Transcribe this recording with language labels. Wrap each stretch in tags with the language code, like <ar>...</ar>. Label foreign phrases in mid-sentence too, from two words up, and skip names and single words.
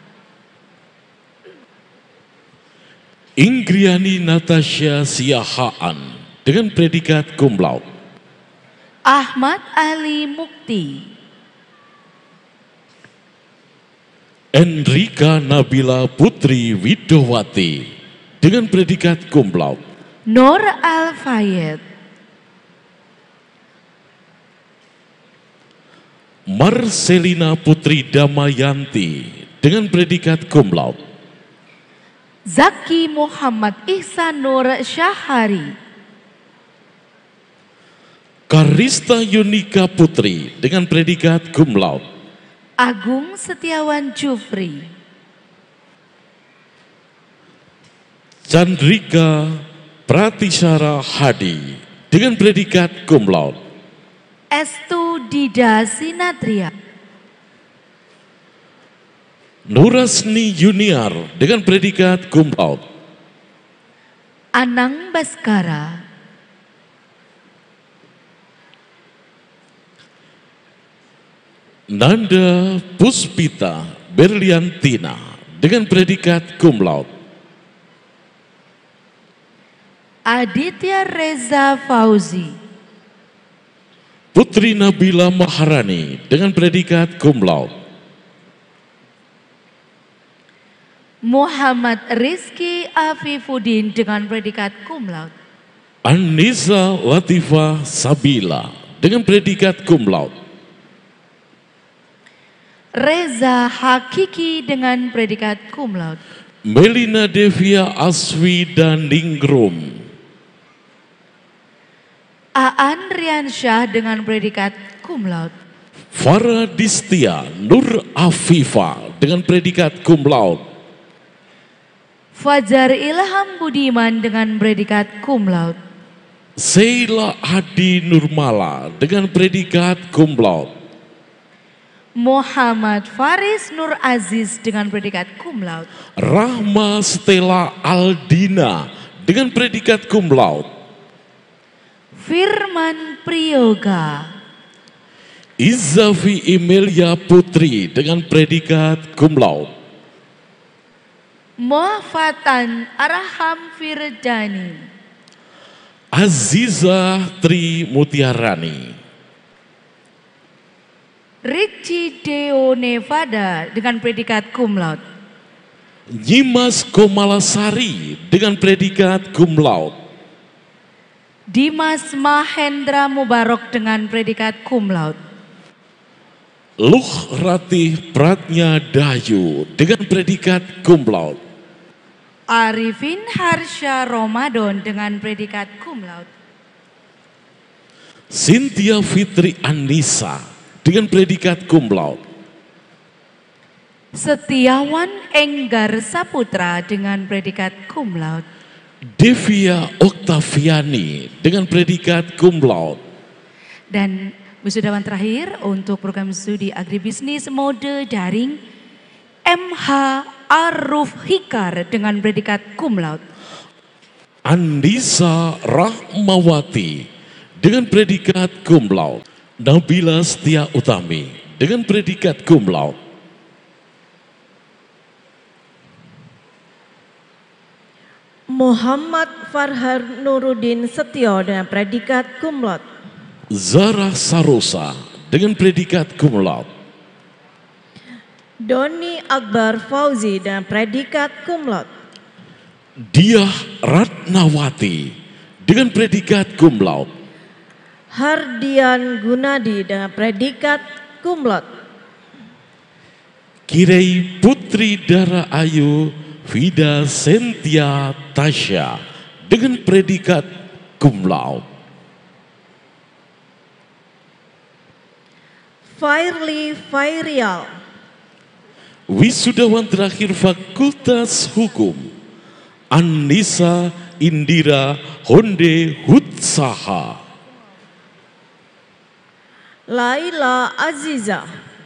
<id>Ingriani Natasha Siahaan dengan predikat</id> <la>cum laude.</la> <id>Ahmad Ali Mukti. Enrika Nabila Putri Widowati dengan predikat</id> <la>cum laude.</la> <id>Nur Al-Fayed. Marcelina Putri Damayanti dengan predikat</id> <la>cum laude.</la> <id>Zaki Muhammad Ihsan Nur Syahari. Karista Yunika Putri dengan predikat</id> <la>cum laude.</la> <id>Agung Setiawan Jufri. Chandrika Pratisara Hadi dengan predikat</id> <la>cum laude.</la> <id>Estu Dida Sinatria. Nurasni Junior dengan predikat</id> <la>cum laude.</la> <id>Anang Baskara. Nanda Puspita Berliantina dengan predikat</id> <la>cum laude.</la> <id>Aditya Reza Fauzi. Putri Nabila Maharani dengan predikat</id> <la>cum laude.</la> <id>Muhammad Rizky Afifuddin dengan predikat</id> <la>cum laude.</la> <id>Anissa Latifah Sabila dengan predikat</id> <la>cum laude.</la> <id>Reza Hakiki dengan predikat</id> <la>cum laude.</la> <id>Melina Devia Aswi dan Ningrum. Aan Riansyah dengan predikat</id> <la>cum laude.</la> <id>Farah Distia Nur Afifa dengan predikat</id> <la>cum laude.</la> <id>Fajar Ilham Budiman dengan predikat</id> <la>cum laude.</la> <id>Sheila Adi Nurmala dengan predikat</id> <la>cum laude.</la> <id>Muhammad Faris Nur Aziz dengan predikat</id> <la>cum laude.</la> <id>Rahma Stella Aldina dengan predikat</id> <la>cum laude.</la> <id>Firman Priyoga. Izafi Emilia Putri dengan predikat</id> <la>cum laude.</la> <id>Muhafatan Arham Firjani. Aziza Tri Mutiarani. Richie Deo Nevada dengan predikat</id> <la>cum laude.</la> <id>Nyimas Komalasari dengan predikat</id> <la>cum laude.</la> <id>Dimas Mahendra Mubarok dengan predikat</id> <la>cum laude.</la> <id>Luh Ratih Pratnya Dayu dengan predikat</id> <la>cum laude.</la> <id>Arifin Harsha Ramadan dengan predikat</id> <la>cum laude.</la> <id>Cynthia Fitri Anissa dengan predikat</id> <la>cum laude.</la> <id>Setiawan Enggar Saputra dengan predikat</id> <la>cum laude.</la> <id>Devia Oktaviani dengan predikat</id> <la>cum laude.</la> <id>Dan wisudawan terakhir untuk program studi agribisnis mode daring MH Aruf Hikar dengan predikat</id> <la>cum laude.</la> <id>Andisa Rahmawati dengan predikat</id> <la>cum laude.</la> <id>Nabila Setia Utami dengan predikat</id> <la>cum laude.</la> <id>Muhammad Farhar Nuruddin Setio dengan predikat</id> <la>cum laude.</la> <id>Zara Sarosa dengan predikat</id> <la>cum laude.</la> <id>Doni Akbar Fauzi dengan predikat</id> <la>cum laude.</la> <id>Diah Ratnawati dengan predikat</id> <la>cum laude.</la> <id>Hardian Gunadi dengan predikat</id> <la>cum laude.</la> <id>Kirei Putri Dara Ayu Vida Sentia Tasya dengan predikat</id> <la>cum laude.</la> <id>Fairly Fairial. Wisudawan terakhir Fakultas Hukum Anissa Indira Honde Hutsaha. Laila Aziza.</id>